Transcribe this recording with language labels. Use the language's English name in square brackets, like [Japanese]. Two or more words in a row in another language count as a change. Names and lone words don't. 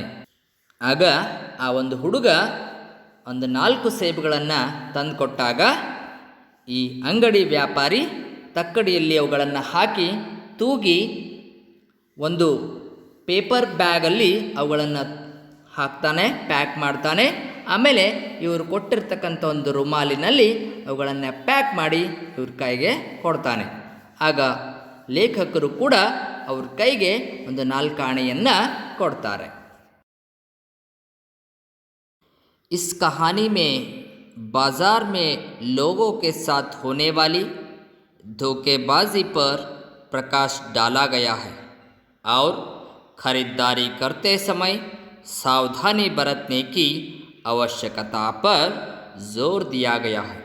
[Kannada] ಆಗ ಆ ಒಂದು ಹುಡುಗ ಒಂದು 4 ಸೇಬುಗಳನ್ನು ತಂದು ಕೊಟ್ಟಾಗ ಈ ಅಂಗಡಿ ವ್ಯಾಪಾರಿ ತಕ್ಕಡಿಯಲ್ಲಿ ಅವುಗಳನ್ನು ಹಾಕಿ ತೂಗಿ ಒಂದು ಪೇಪರ್ ಬ್ಯಾಗಲ್ಲಿ ಅವುಗಳನ್ನು ಹಾಕ್ತಾನೆ, ಪ್ಯಾಕ್ ಮಾಡ್ತಾನೆ. ಆಮೇಲೆ ಇವರು ಕೊಟ್ಟಿರ್ತಕ್ಕಂಥ ಒಂದು ರುಮಾಲಿನಲ್ಲಿ ಅವುಗಳನ್ನು ಪ್ಯಾಕ್ ಮಾಡಿ ಇವ್ರ ಕೈಗೆ ಕೊಡ್ತಾನೆ. ಆಗ ಲೇಖಕರು ಕೂಡ ಅವ್ರ ಕೈಗೆ ಒಂದು 4 ಆಣೆಯನ್ನು ಕೊಡ್ತಾರೆ. [Hindi] इस कहानी में बाज़ार में लोगों के साथ होने वाली धोखेबाजी पर प्रकाश डाला गया है और खरीदारी करते समय सावधानी बरतने की आवश्यकता पर जोर दिया गया है.